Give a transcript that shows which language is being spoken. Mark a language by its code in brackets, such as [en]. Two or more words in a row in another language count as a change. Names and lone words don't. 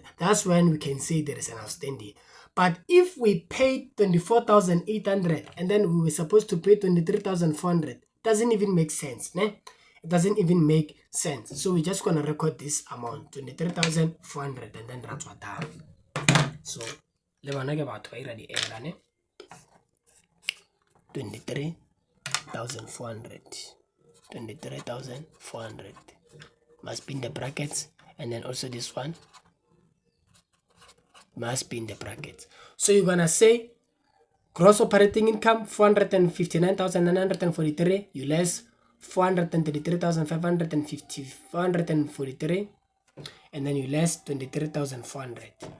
[en] That's when we can say there is an outstanding. But if we paid 24,800 and then we were supposed to pay 23,400, doesn't even make sense, ne? It doesn't even make sense. So we're just gonna record this amount, 23,400, and then that's what that. [nso] So le bana ke batho ba ira di error, ne? [en] 23,400. 23,400 must be in the brackets, and then also this one must be in the brackets. So you're gonna say gross operating income 459,943, you less 433,543, and then you less 23,400.